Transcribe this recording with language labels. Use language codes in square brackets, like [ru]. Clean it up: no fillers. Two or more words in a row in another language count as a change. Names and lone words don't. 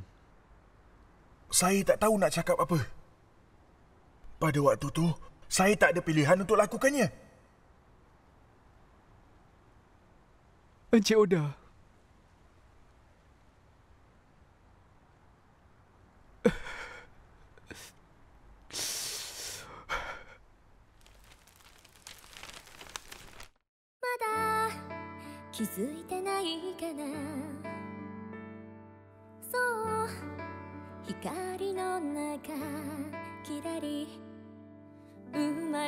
[ms] Saya tak tahu nak cakap apa. Pada waktu tu, saya tak ada pilihan untuk lakukannya. Encik Oda, [ja] 気づいてないかなそう光の中きらり生ま